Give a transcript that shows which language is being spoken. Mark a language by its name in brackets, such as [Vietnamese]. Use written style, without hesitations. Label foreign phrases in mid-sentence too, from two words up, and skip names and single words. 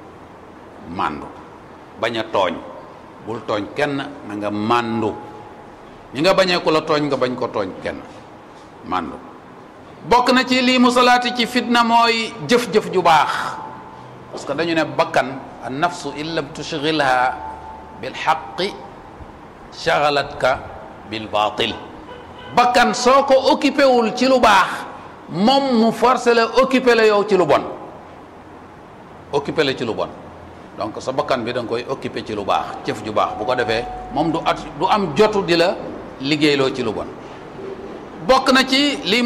[Wolof] bañ a tooñ bul tooñ kenn na nga màndu ñi nga bañee ku la tooñ nga bañ ko tooñ kenn màndu bokk na ci lii musalaati ci fitna mooy jëf-jëf ju baax [French] parce que [Wolof] dañu ne bakkan [Arabic] أن النفس إن لم تشغلها بالحق شغلتك بالباطل [Wolof] bakkan soo ko occupé wul ci lu baax moom mu forcé la occupé la yow ci lu bon donc sa bakkan bi da nga koy occupé ci lu baax jëf ju baax bu ko defee moom du am jotu di la liggéeyloo ci lu bon bokk na ci lii